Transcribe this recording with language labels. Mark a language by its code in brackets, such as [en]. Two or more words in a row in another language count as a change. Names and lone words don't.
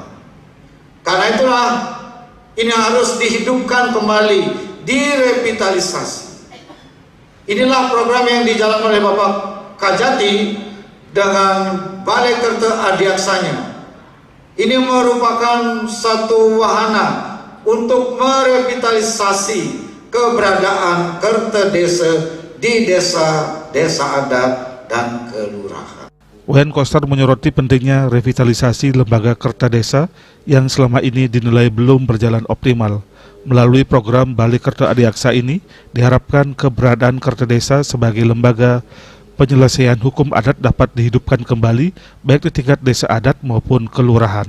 [id] Karena itulah ini harus dihidupkan kembali, direvitalisasi. Inilah program yang dijalankan oleh Bapak Kajati dengan Balai Kerta Adiaksanya. Ini merupakan satu wahana untuk merevitalisasi keberadaan kerta desa di desa adat dan kelurahan. Wayan Koster menyoroti pentingnya revitalisasi lembaga kerta desa yang selama ini dinilai belum berjalan optimal. Melalui program Bali Kerta Adiaksa ini, diharapkan keberadaan kerta desa sebagai lembaga penyelesaian hukum adat dapat dihidupkan kembali, baik di tingkat desa adat maupun kelurahan.